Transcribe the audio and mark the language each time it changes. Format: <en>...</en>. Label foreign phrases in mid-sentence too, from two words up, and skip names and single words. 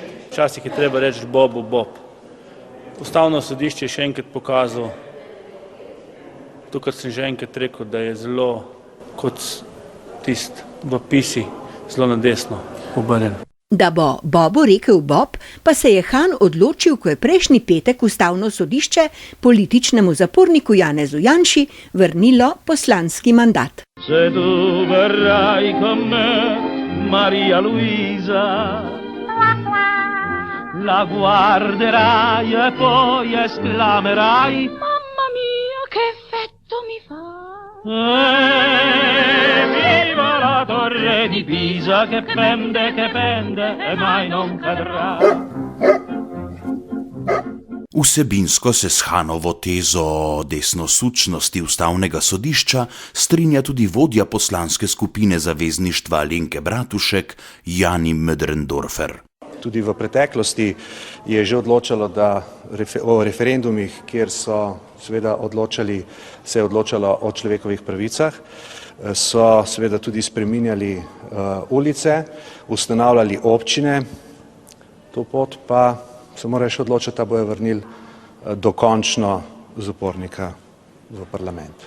<sl>Včasih je treba reči Bobu Bob. Ustavno sodišče je še enkrat pokazalo, to, kar sem že enkrat rekel, da je zelo kot tist v Pisi, zelo na desno obrnjen. Da bo Bobu rekel Bob, pa se je Han odločil, ko je prejšnji petek ustavno sodišče političnemu zaporniku Janezu Janši vrnilo poslanski mandat.</sl> <it>Se tu verrai con me, Maria Luisa, la guarderai e poi esclamerai: Mamma mia, che effetto mi fa! Viva la torre di Pisa che pende, e mai non cadrà.</it> <sl>Vsebinsko se s Hanovo tezo o desnosučnosti ustavnega sodišča strinja tudi vodja poslanske skupine Zavezništva Alenke Bratušek Jani Möderndorfer. Tudi v preteklosti je že odločalo, da o referendumih, kjer se je odločalo o človekovih pravicah, so seveda tudi spreminjali ulice, ustanavljali občine, to pot pa se morajo še odločiti, da bojo vrnili dokončno zapornika v parlament.</sl>